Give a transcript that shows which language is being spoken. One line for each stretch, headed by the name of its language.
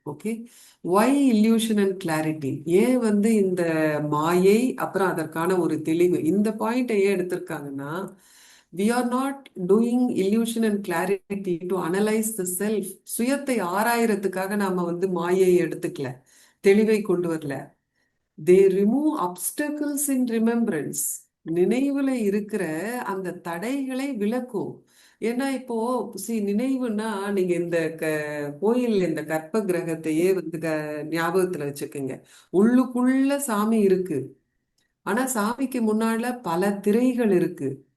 English: Okay, why illusion and clarity?
Tamil: ஏன் வந்து இந்த மாயை அப்புறம் அதற்கான ஒரு தெளிவு, இந்த பாயிண்ட் ஏன் எடுத்திருக்காங்கன்னா,
English: we are not doing illusion and clarity to analyze the self.
Tamil: சுயத்தை ஆராயறதுக்காக நாம வந்து மாயை எடுத்துக்கல, தெளிவை கொண்டு வரல.
English: they remove obstacles in remembrance.
Tamil: நினைவுல இருக்கிற அந்த தடைகளை விலக்கும். ஏன்னா இப்போ நினைவுன்னா நீங்க இந்த கோயில் இந்த கற்ப கிரகத்தையே வந்து ஞாபகத்துல வச்சுக்கோங்க. உள்ளுக்குள்ள சாமி இருக்கு, ஆனா சாமிக்கு முன்னால பல திரைகள் இருக்கு.